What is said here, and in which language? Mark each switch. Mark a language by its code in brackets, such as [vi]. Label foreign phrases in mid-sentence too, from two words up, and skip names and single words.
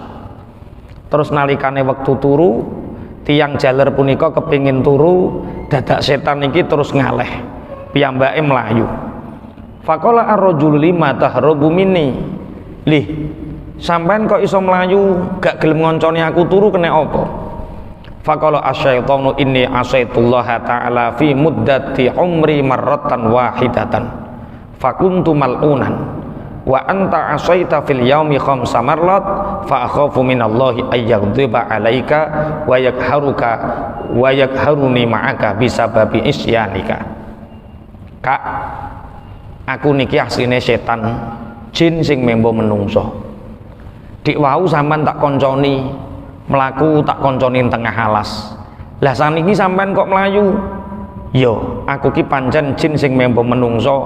[jv] Terus nalikane wektu turu, tiyang jaler punika kepingin turu, dadak setan niki terus ngaleh. Piyambake mlayu. [ar] فقال الرجل لم تهرب مني. [jv] Lih, sampean kok iso mlayu, gak gelem ngonconi aku turu kena apa? [ar] فقال الشيطان إني عصيت الله تعالى في مدة عمري مرة واحدة فكنت ملعونا وأنت عصيت في اليوم خمس مرات فأخاف من الله أن يغضب عليك ويأخذك ويأخذني معك بسبب عصيانك. [jv] Kak, aku niki asline setan, jin sing membo menungso. Dik wau sampean tak konconi melaku tak konconin tengah alas. Lah saniki sampean kok melayu? Yo, aku ki pancen jin sing membo menungso.